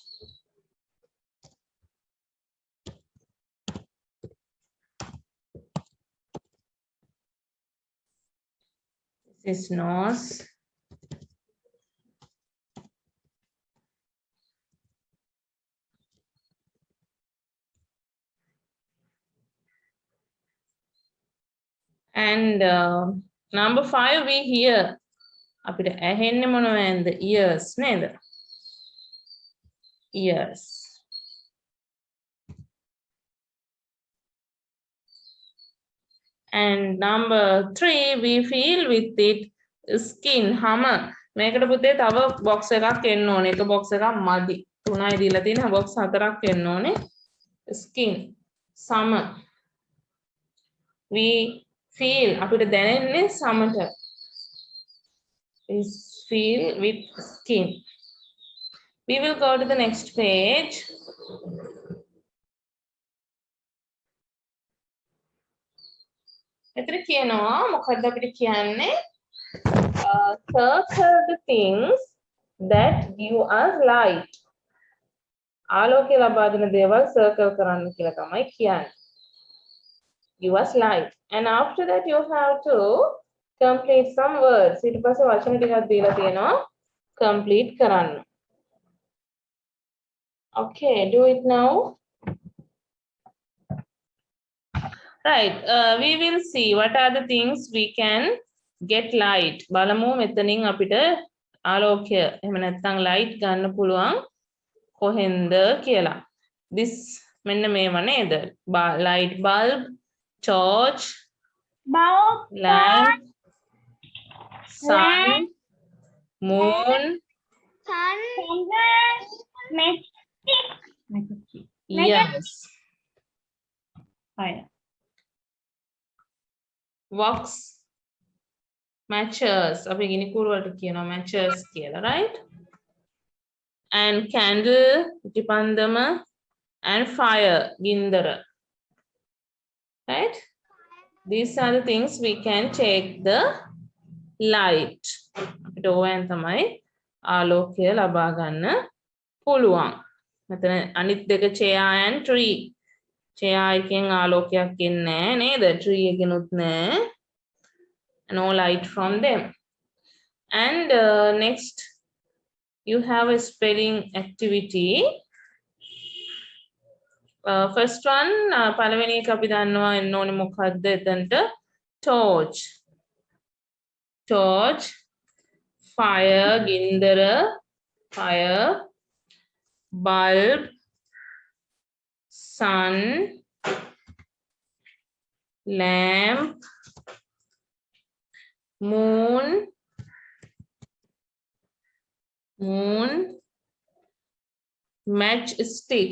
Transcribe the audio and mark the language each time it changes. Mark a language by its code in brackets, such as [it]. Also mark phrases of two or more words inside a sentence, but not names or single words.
[en] This is nose. And number 5, we hear. [si] අපිට ඇහෙන්නේ මොනවද? [en] Ears නේද? Ears. And number 3, we feel with it. Skin. [si] හම. මේකට පුතේ තව box එකක් එන්න ඕනේ. එක box එකක් මදි. 3යි දීලා තියෙන box 4ක් එන්න ඕනේ. [en] Skin. සම. We feel. [si] අපිට දැනෙන්නේ සමට. [en] We feel with skin. We will go to the next page. [si] එතන කියනවා මොකක්ද අපිට කියන්නේ? [en] Circle the things that give us light. [si] ආලෝකය ලබා දෙන දේවල් circle කරන්න කියලා තමයි කියන්නේ. [en] Give us light. And after that you have to complete some words. [si] ඊට පස්සේ වචන ටිකක් දීලා තියෙනවා complete කරන්න. [en] Okay, do it now. Right, we will see what are the things we can get light. [si] බලමු මෙතනින් අපිට ආලෝකය එහෙම නැත්නම් light ගන්න පුළුවන් කොහෙන්ද කියලා. This මෙන්න මේව නේද? [en] Light bulb, torch, Bulb. lamp, sun, moon, Sun. Matchstick. Yes. Fire. Wax. Matches. [si] අපි ගිනිකුරු වලට කියනවා matches කියලා, [en] right? And candle, dipandama, and fire, gindara. Right? These are the things we can take the light. [si] අපිට ඕවෙන් තමයි ආලෝකය ලබා ගන්න පුළුවන්. මෙතන අනිත් දෙක [en] chair and tree. [si] chair එකෙන් ආලෝකයක් එන්නේ නැහැ නේද? tree එකෙනුත් නැහැ. [en] No light from them. And next you have a spelling activity. First one [si] පළවෙනි එක අපි දන්නවා එන්න ඕනේ මොකක්ද එතනට torch. [en] Torch, fire, gindara, fire, bulb, sun, lamp, moon, matchstick.